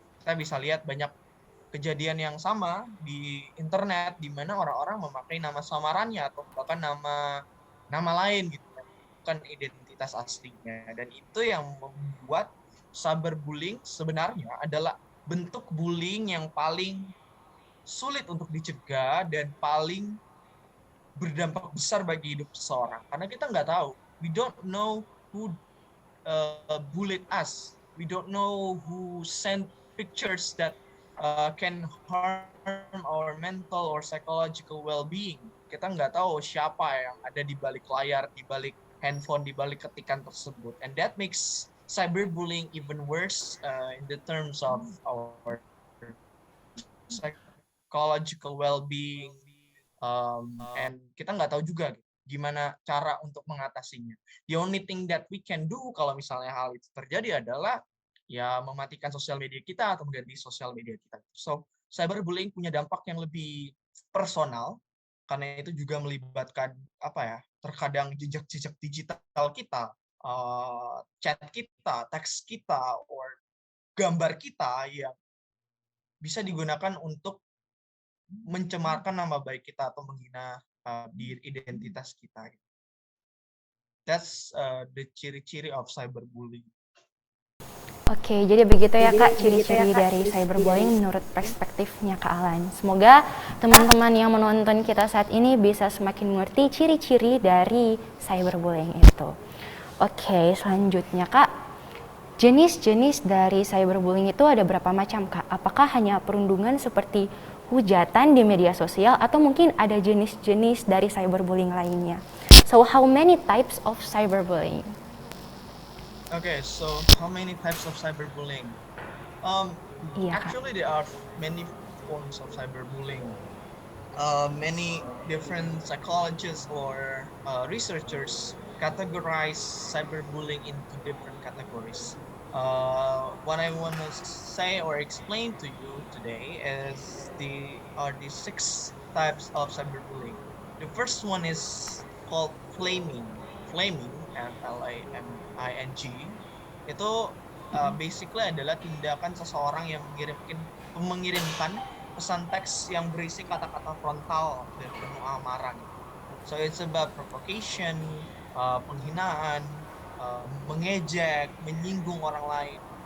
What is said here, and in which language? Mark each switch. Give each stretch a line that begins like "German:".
Indonesian: Kita bisa lihat banyak kejadian yang sama di internet di mana orang-orang memakai nama samarannya atau bahkan nama lain gitu kan, bukan identitas aslinya. Dan itu yang membuat cyberbullying sebenarnya adalah bentuk bullying yang paling sulit untuk dicegah dan paling berdampak besar bagi hidup seseorang. Karena kita nggak tahu,
English: we don't know who bullied us, we don't know who sent pictures that can harm our mental or psychological well-being.
Indonesian: Kita nggak tahu siapa yang ada di balik layar, di balik handphone, di balik ketikan tersebut.
English: And that makes cyberbullying even worse in the terms of our psychological well-being.
Indonesian: And kita nggak tahu juga gimana cara untuk mengatasinya.
English: The only thing that we can do
Indonesian: kalau misalnya hal itu terjadi adalah ya mematikan sosial media kita atau mengganti sosial media kita. So, cyberbullying punya dampak yang lebih personal karena itu juga melibatkan apa ya? Terkadang jejak-jejak digital kita, chat kita, teks kita, or gambar kita yang bisa digunakan untuk mencemarkan nama baik kita atau menghina diri identitas kita.
English: That's the ciri-ciri of cyberbullying.
Indonesian: Oke, jadi begitu ya Kak ciri-ciri dari cyberbullying menurut perspektifnya Kak Alan. Semoga teman-teman yang menonton kita saat ini bisa semakin mengerti ciri-ciri dari cyberbullying itu. Oke, selanjutnya Kak, jenis-jenis dari cyberbullying itu ada berapa macam Kak? Apakah hanya perundungan seperti hujatan di media sosial atau mungkin ada jenis-jenis dari cyberbullying lainnya?
English: So, how many types of cyberbullying? Okay, so how many types of cyberbullying?
Indonesian: Iya Kak.
English: Actually, there are many forms of cyberbullying. Many different psychologists or researchers categorize cyberbullying into different categories. What I want to say or explain to you today is the 6 types of cyberbullying. The first one is called flaming.
Indonesian: Flaming, FLAMING, itu basically adalah tindakan seseorang yang mengirimkan pesan teks yang berisi kata-kata frontal dan penuh amarah.
English: So it's about provocation,
Indonesian: penghinaan, mengejek, menyinggung orang lain.